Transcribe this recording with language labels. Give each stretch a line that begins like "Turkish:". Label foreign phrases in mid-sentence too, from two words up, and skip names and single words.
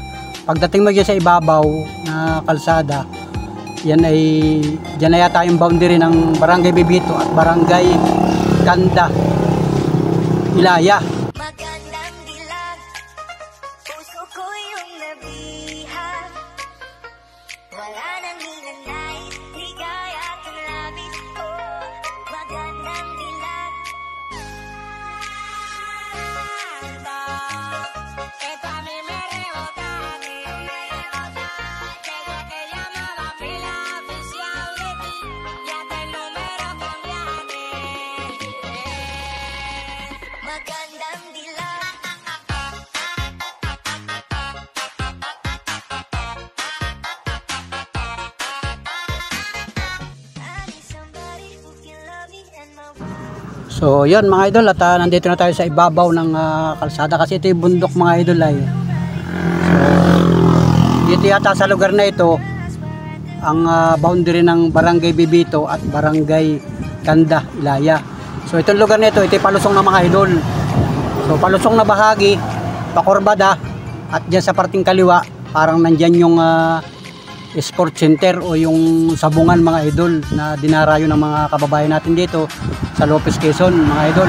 Filipino: Pagdating mo dyan sa ibabaw na kalsada, yan ay dyan na yata yung boundary ng Barangay Bibito at Barangay Kanda Ilaya. Magandang dilag, puso ko yung nabihag. Wala nang ninanais, ligaya at ang labis ko. Magandang dilag.
Spanish: Esto a mí me rebota, desde que llamaba fui la oficial de ti, y hasta el número cambiaste.
Filipino: Magandang dilag.
English: I need somebody who can love me and my
Filipino: So yun mga idol, at nandito na tayo sa ibabaw ng kalsada kasi ito yung bundok mga idol ay. So dito yata sa lugar na ito ang boundary ng Barangay Bibito at Barangay Kanda Ilaya. So itong lugar na ito, ito yung palusong ng mga idol. So palusong na bahagi, pakurbada, at dyan sa parting kaliwa parang nandyan yung sport center o yung sabungan mga idol na dinarayo ng mga kababayan natin dito sa Lopez, Quezon mga idol.